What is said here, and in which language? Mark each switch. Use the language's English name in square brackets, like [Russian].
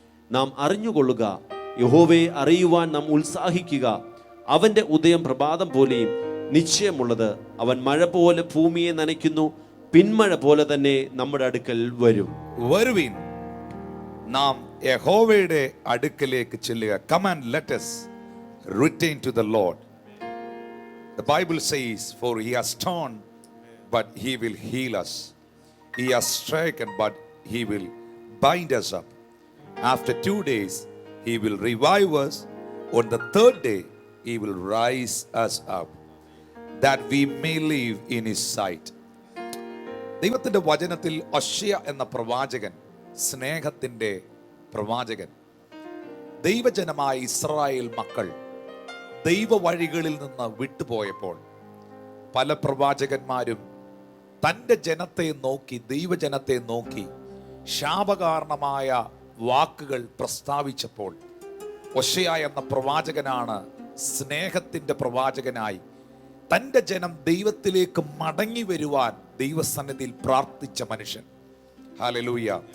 [Malayalam] നാം അറിഞ്ഞുകൊള്ളുക, യഹോവയെ അറിയുവാൻ നാം ഉത്സാഹിക്കുക. അവൻ്റെ ഉദയം പ്രഭാതം പോലെയും നിശ്ചയമുള്ളത്. അവൻ മഴ പോലെ ഭൂമിയെ നനയ്ക്കുന്നു, പിന്മഴ പോലെ തന്നെ നമ്മുടെ അടുക്കൽ വരും. വരുവീൻ, നാം യഹോവയുടെ അടുക്കലേക്ക് ചെല്ലുക. [English] Come and let us return to the Lord. The Bible says, for he has torn, but he will heal us. He has stricken, but he will bind us up. After 2 days, he will revive us. On the 3rd day, he will rise us up, that we may live in his sight. [Malayalam] ദൈവത്തിന്റെ വചനത്തിൽ ഹോശേയ എന്ന പ്രവാചകൻ, സ്നേഹത്തിന്റെ പ്രവാചകൻ, ദൈവജനമായ Israel മക്കൾ ദൈവ വഴികളിൽ നിന്ന് വിട്ടുപോയപ്പോൾ പല പ്രവാചകന്മാരും തൻ്റെ ജനത്തെ നോക്കി, ദൈവജനത്തെ നോക്കി ശാപകാരണമായ വാക്കുകൾ പ്രസ്താവിച്ചപ്പോൾ ഹോശേയ എന്ന പ്രവാചകനാണ് സ്നേഹത്തിന്റെ പ്രവാചകനായി തൻ്റെ ജനം ദൈവത്തിലേക്ക് മടങ്ങി വരുവാൻ ദൈവസന്നിധിയിൽ പ്രാർത്ഥിച്ച മനുഷ്യൻ. ഹല്ലേലൂയ.